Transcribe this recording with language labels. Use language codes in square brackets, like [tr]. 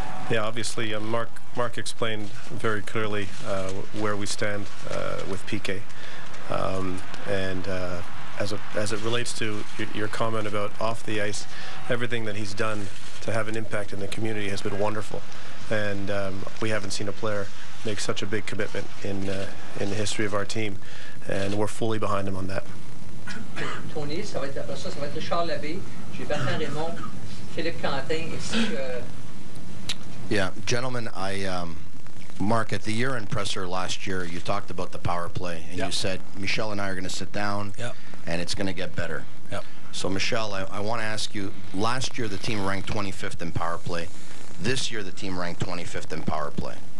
[en] Yeah, obviously, Mark explained very clearly where we stand with PK, and as it relates to your comment about off the ice, everything that he's done to have an impact in the community has been wonderful, and we haven't seen a player make such a big commitment in the history of our team, and we're fully behind him on that. [fr] Tony, ça va être Richard Labbé, j'ai Bertrand Raymond, Philippe Quentin, ainsi que... [en] Yeah, gentlemen, Mark, at the year-end presser last year, you talked about the power play, and you said, Michel and I are going to sit down, and it's going to get better. Yep. So, Michel, I want to ask you, last year the team ranked 25th in power play. This year the team ranked 25th in power play.